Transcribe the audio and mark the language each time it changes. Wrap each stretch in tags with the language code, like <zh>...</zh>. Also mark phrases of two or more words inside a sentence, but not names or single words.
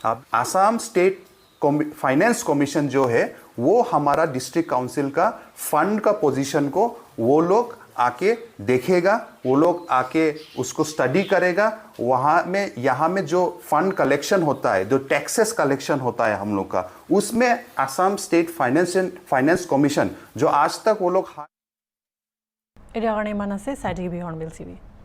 <hi>अब आसाम स्टेट फाइनेंस कमीशन जो है वो हमारा</hi> <en>district council</en> <hi>का फंड का पोजीशन को वो लोग आके देखेगा, वो लोग आके उसको स्टडी करेगा। वहाँ में यहाँ में जो</hi> <en>fund collection</en> <hi>होता है, जो</hi> <en>taxes collection</en> <hi>होता है हम लोग का, उसमें असम स्टेट फाइनेंस कमीशन जो आज तक वो लोग</hi> <as>এটা কাৰণে ইমান আছে চাই থাকিবি হৰ্ণবিল TV</as>